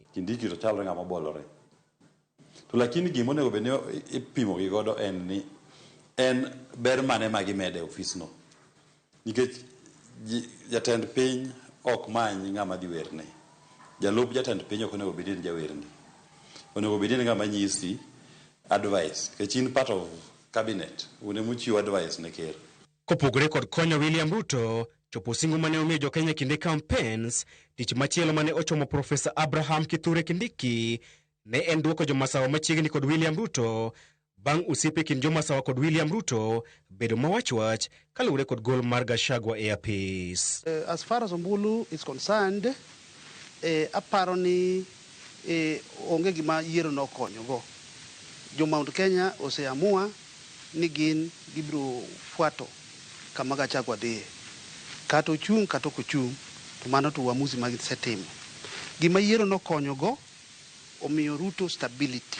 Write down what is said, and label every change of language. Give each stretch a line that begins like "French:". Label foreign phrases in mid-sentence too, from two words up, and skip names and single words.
Luo (Kenya and Tanzania): Kindiki to chalre ng'ama bolore. To lakini gima onego bed ni ipimo gi godo en ni en ber mane ma gimede ofisno. Nikech jatend piny ok many ng'ama dhi werne. Jalup jatend piny ok onego bed ni jawerni. Onego bed ni ng'ama nyisi advice. Nikech in
English: part of cabinet,
Luo (Kenya and Tanzania): une muchiwo advice ne ker. Kopogore kod konyo William Ruto chopo singo mane omiyo jo Kenya kinde campaigns, tich machielo mane ochomo Profesa Abraham Kithure Kindiki ne en duoko jomasawa machiegni kod William Ruto bang' osiepe kind jomasawa kod William Ruto bedo mawach kaluwore kod gol mar Gachagua e apis.
English: As far as Ombulu is concerned,
Luo (Kenya and Tanzania): aparo ni onge gima yiero nokonyogo. Jo Mount Kenya oseamua ni gin gibiro fuato kama Gachagua dhiye. Kata ochung' kata ok ochung', to mano to uamuzi ma gisetimo. Gima yiero nokonyogo omiyo Ruto stability.